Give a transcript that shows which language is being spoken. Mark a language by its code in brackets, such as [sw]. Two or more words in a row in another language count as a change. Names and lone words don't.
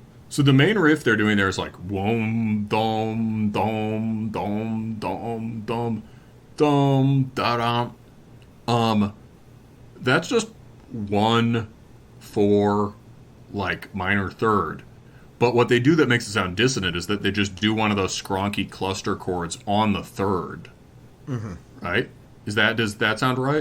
[en] So the main riff they're doing there is like wom dom dom dom dom dom dom da dum. That's just 1/4 like minor third. But what they do that makes it sound dissonant is that they just do one of those skronky cluster chords on the third. Mm-hmm. Right? Does that sound right?